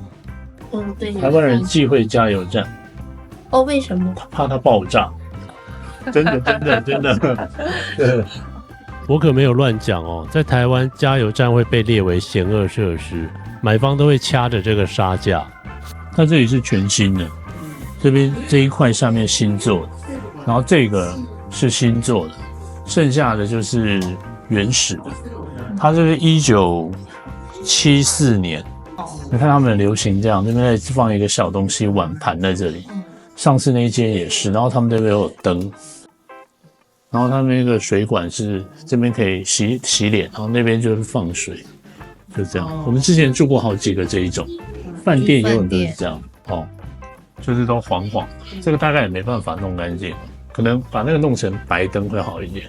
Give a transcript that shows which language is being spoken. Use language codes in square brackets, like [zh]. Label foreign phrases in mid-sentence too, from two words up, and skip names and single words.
[zh] 對，台灣人忌諱加油站。為什麼？怕它爆炸。真的。對，我可沒有亂講哦。在台灣，加油站會被列為嫌惡設施，買方都會掐着這個殺價。它這裡是全新的，這邊這一塊下面新做的，然後這個是新做的，剩下的就是原始的。它這是1974年，你看他們很流行這樣，這邊再放一個小東西碗盤在這裡。上次那一間也是，然後他們這邊有燈，然後他們那個水管是這邊可以洗臉，然後那邊就是放水，就這樣。我們之前住過好幾個這一種，飯店也有很多是這樣哦，就是都黃黃，這個大概也沒辦法弄乾淨，可能把那個弄成白燈會好一點。